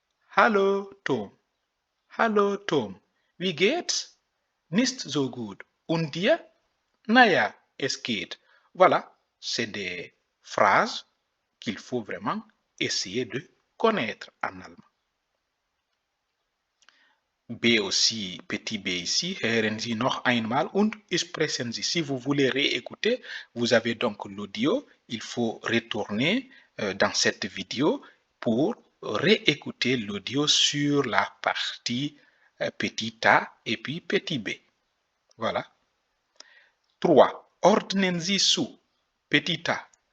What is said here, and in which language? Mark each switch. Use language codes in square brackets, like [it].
[de] Hallo Tom. Hallo Tom. Wie geht's? Nicht so gut. Und dir? Naja, es geht. [fr] Voilà, c'est des phrases qu'il faut vraiment essayer de connaître en allemand. B aussi, petit b ici, [de] hören Sie noch einmal und sprechen Sie. [fr] Si vous voulez réécouter, vous avez donc l'audio. Il faut retourner dans cette vidéo pour réécouter l'audio sur la partie petit a et puis petit b. Voilà. [de] 3. Ordnen Sie zu. [fr] Petit a.